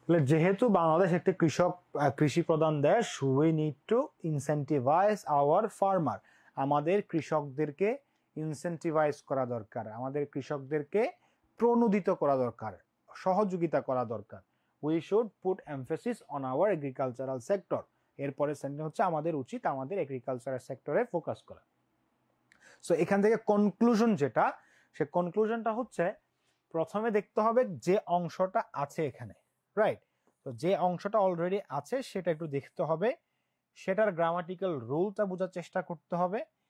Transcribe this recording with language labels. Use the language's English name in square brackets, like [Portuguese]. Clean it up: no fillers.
[Bangla] যেহেতু বাংলাদেশ একটি কৃষি প্রধান দেশ, [English] we need to incentivize our farmer, [Bangla] আমাদের কৃষকদেরকে ইনসেন্টিভাইজ করা দরকার, আমাদের কৃষকদেরকে প্রণোদিত করা দরকার, সহযোগিতা করা দরকার। [English] we should put emphasis on our agricultural sector। [Bangla] এরপরে সেন্টেন্স হচ্ছে আমাদের উচিত আমাদের এগ্রিকালচারাল সেক্টরে ফোকাস করা। সো এখান থেকে কনক্লুশন যেটা, সে কনক্লুশনটা হচ্ছে প্রথমে দেখতে হবে যে অংশটা আছে এখানে, রাইট? তো যে অংশটা অলরেডি আছে সেটা একটু দেখতে হবে, সেটার গ্রামাটিক্যাল রুলটা বোঝার চেষ্টা করতে হবে।